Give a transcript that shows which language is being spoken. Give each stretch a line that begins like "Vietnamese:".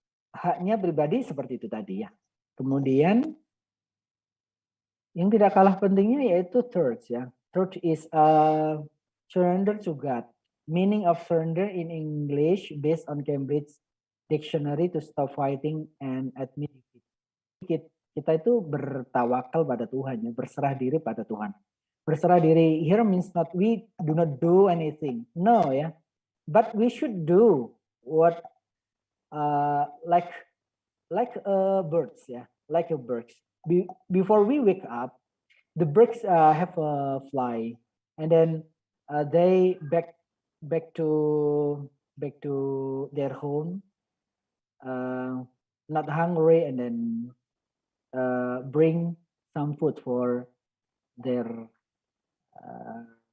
Indonesian: haknya pribadi seperti itu tadi ya, kemudian yang tidak kalah pentingnya yaitu third ya.
English: Third is surrender to God. Meaning of surrender in English based on Cambridge Dictionary to stop fighting and admit defeat.
Indonesian: Kita itu bertawakal pada Tuhan ya, berserah diri pada Tuhan. Berserah diri
English: here means not we do not do anything. No ya. But we should do what like birds ya, like a birds. Before we wake up, the birds have a fly, and then they back to their home, not hungry, and then bring some food for their son.